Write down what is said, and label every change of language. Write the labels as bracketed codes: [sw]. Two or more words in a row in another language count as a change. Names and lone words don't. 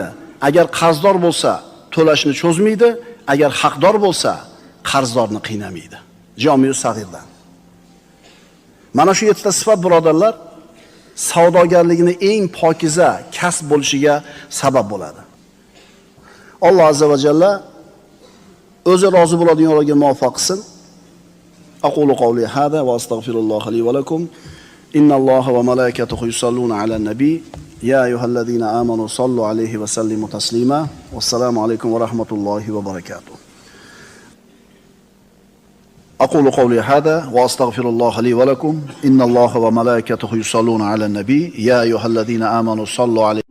[uz] Agar qarzdor bo'lsa to'lashni cho'zmaydi. Agar haqdor bo'lsa qarzdorni qiynamaydi. Jami-us Sag'irdan. Mana shu 7 ta sifat birodarlar savdogarligini eng pokiza kasb bo'lishiga sabab bo'ladi. Alloh [ar] عز وجل [uz] o'zi rozi bo'ladigan yo'lga muvaffaq qilsin. [ar] أقول قولي هذا وأستغفر الله لي ولكم. إن الله وملائكته يصلون على النبي. يا أيها الذين آمنوا صلوا عليه وسلموا تسليما. والسلام عليكم ورحمة الله وبركاته. أقول قولي هذا وأستغفر الله لي ولكم إن الله وملائكته يصلون على النبي يا أيها الذين آمنوا صلوا عليه